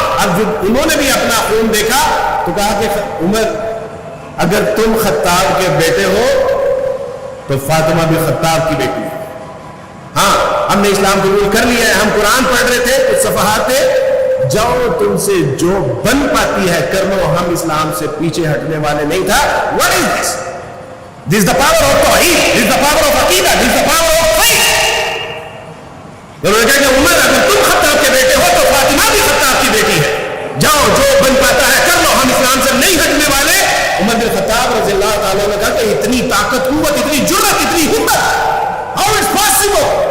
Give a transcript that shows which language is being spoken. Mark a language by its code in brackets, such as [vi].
[hi] अब जब उन्होंने भी अपना खून देखा तो कहा कि उमर अगर तुम खत्ताब के बेटे हो तो फातिमा भी खत्ताब की बेटी है। हाँ, हमने इस्लाम कबूल कर लिया है, हम कुरान पढ़ रहे थे, कुछ सफहात थे, जाओ तुमसे जो बन पाती है कर लो, हम इस्लाम से पीछे हटने वाले नहीं था। [en] What is this? This is the power of tauheed, this is the power of aqeedah, this is the power of faith। [hi] उन्होंने कहा कि उमर अगर तुम खत्ताब के बेटे हो तो फातिमा भी खत्ताब की बेटी है, जाओ जो बन पाता है कर लो, हम इस्लाम से नहीं हटने वाले। उमर बिन खत्ताब रज़ियल्लाहु ताला ने कहा कि इतनी ताकत, कुव्वत, इतनी जुर्रत, इतनी हिम्मत, [en] How is possible?